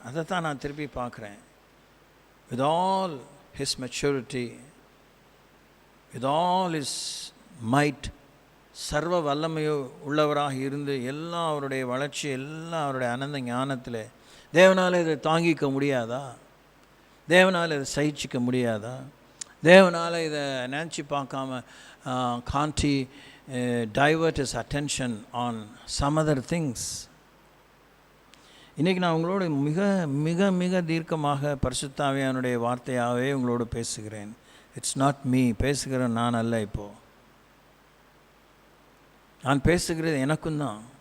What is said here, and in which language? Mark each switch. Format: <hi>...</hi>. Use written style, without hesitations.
<ta>அதை தான் நான் திருப்பி பார்க்குறேன்.</ta> <en>With all his maturity, with all his might,</en> <ta>சர்வ வல்லமையோ உள்ளவராக இருந்து எல்லாம் அவருடைய வளர்ச்சி, எல்லாம் அவருடைய அனந்த ஞானத்தில், தேவனால் இதை தாங்கிக்க முடியாதா? தேவனால் இதை சகிச்சிக்க முடியாதா? தேவனால் இதை நினச்சி பார்க்காம</ta> <en>can't he divert his attention on some other things?</en> <ta>இன்றைக்கி நான் உங்களோடு மிக மிக மிக தீர்க்கமாக பரிசுத்த ஆவியானுடைய வார்த்தையாகவே உங்களோடு பேசுகிறேன்.</ta> <en>it's not me,</en> <ta>பேசுகிற நான் அல்ல. இப்போது நான் பேசுகிறது எனக்கும் தான்.</ta>